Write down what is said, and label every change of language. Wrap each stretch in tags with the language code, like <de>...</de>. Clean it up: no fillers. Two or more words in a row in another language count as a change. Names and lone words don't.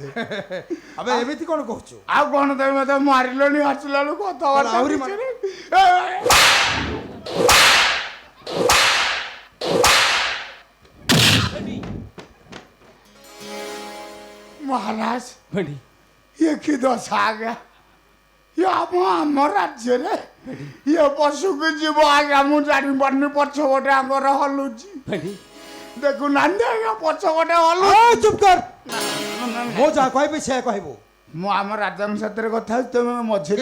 <or>ଆବେ ଏମିତି କ'ଣ କହୁଛୁ ଆଉ କ'ଣ ତମେ ମତେ ମାରିଲଣି ଆସିଲା ବେଳକୁ କଥାବାର୍ତ୍ତା ଆହୁରି କିଛି ନାହିଁ। महाराज ଭେଣ୍ଡି</or> <hi>ये की दशा आ गया ये</hi> <or>ଆମ ରାଜ୍ୟରେ ଇଏ ପଶୁକୁ ଯିବ ଆଜ୍ଞା ମୁଁ ଜାଣିପାରୁନି ପଛପଟେ ଆଙ୍କର ହଲୁଛି ଭେଣ୍ଡି ଦେଖୁନାହାନ୍ତି ଆଜ୍ଞା ପଛପଟେ ହଲୁ ଚୁପ୍ କର ମୁଁ ଯାହା କହିବି ସେୟା କହିବୁ ମୁଁ ଆମ ରାଜାଙ୍କ ସାଥିରେ କଥା ହଉଛି ତମେ ମଝିରେ</or>